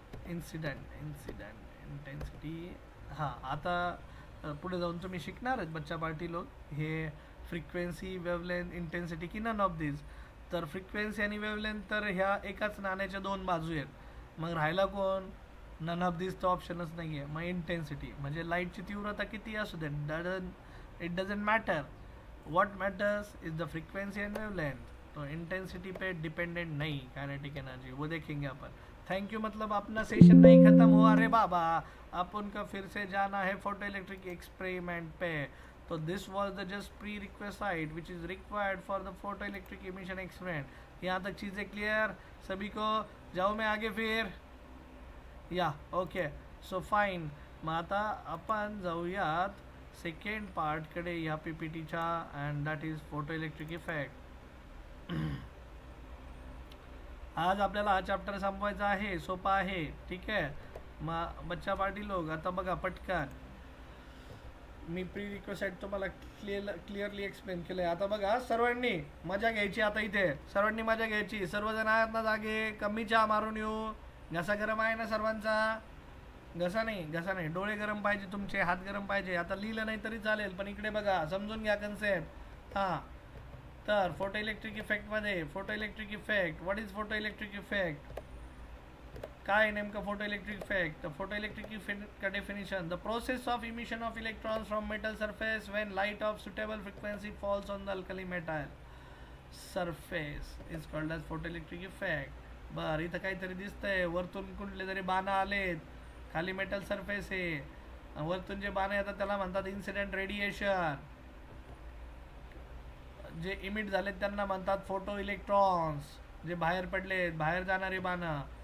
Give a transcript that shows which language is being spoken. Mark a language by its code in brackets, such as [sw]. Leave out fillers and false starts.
[mr] Incident intensity. हां, आता पुढे जाऊन तुम्ही शिकणार आहेत बच्चा पार्टी लोक हे फ्रिक्वेन्सी, वेवलेंथ, इंटेन्सिटी की [en] None of this. [mr] तर फ्रिक्वेन्सी आणि वेवलेंथ तर ह्या एकाच नाण्याच्या दोन बाजू आहेत. मग राहिला कोण? [en] none of this [mr] तर ऑप्शनच नाही आहे. मग इंटेन्सिटी म्हणजे लाईटची तीव्रता किती असू दे, [en] It doesn't matter. What matters is the frequency and wavelength. [hi] तो इंटेंसिटी पे डिपेंडेंट नहीं काइनेटिक एनर्जी, वो देखेंगे अपन. Thank you. मतलब अपना सेशन नहीं खत्म हुआ. अरे बाबा, अपन का फिर से जाना है फोटो इलेक्ट्रिक एक्सपेरिमेंट पे. [en] तो this was the just prerequisite which is required for the photo electric emission experiment. [hi] यहाँ तक चीज़ें क्लियर सभी को? जाओ मैं आगे फिर. या ओके, सो फाईन. [mr] मग आता आपण जाऊयात सेकंड पार्टकडे या पीपीटीच्या, [en] And that is photo electric effect. [mr] आज आपल्याला हा चॅप्टर संपवायचा आहे. सोपा आहे. ठीक आहे. मग बच्चा पार्टी लोक आता बघा पटकन, मी प्री रिक्वेस्ट तुम्हाला क्लिअरली एक्सप्लेन केलंय. आता बघा, सर्वांनी मजा घ्यायची. आता इथे सर्वांनी मजा घ्यायची. सर्वजण आहेत ना जागे? कमी चहा मारून येऊ. घसा गरम आहे ना सर्वांचा? घसा नाही, डोळे गरम पाहिजे तुमचे, हात गरम पाहिजे. आता लिहिलं नाही तरी चालेल, पण इकडे बघा, समजून घ्या कन्सेप्ट. हां, तर photo electric इफेक्टमध्ये photo electric effect. [en] What is photo electric effect? [mr] काय नेमकं फोटो इलेक्ट्रिक इफेक्ट? [en] तर photo electric effect का definition: the process of emission of electrons from metal surface when light of suitable frequency falls on the alkali metal surface is called as photo electric effect. [mr] बरं, इथं काहीतरी दिसतंय. वरतून कुठले तरी बाणं आलेत. खाली मेटल सरफेस आहे. वरतून जे बाणं येतात त्याला म्हणतात इन्सिडेंट रेडिएशन. जे इमिट झालेत त्यांना म्हणतात फोटो इलेक्ट्रॉन्स. जे बाहेर पडलेत, बाहेर जाणारे बाणं.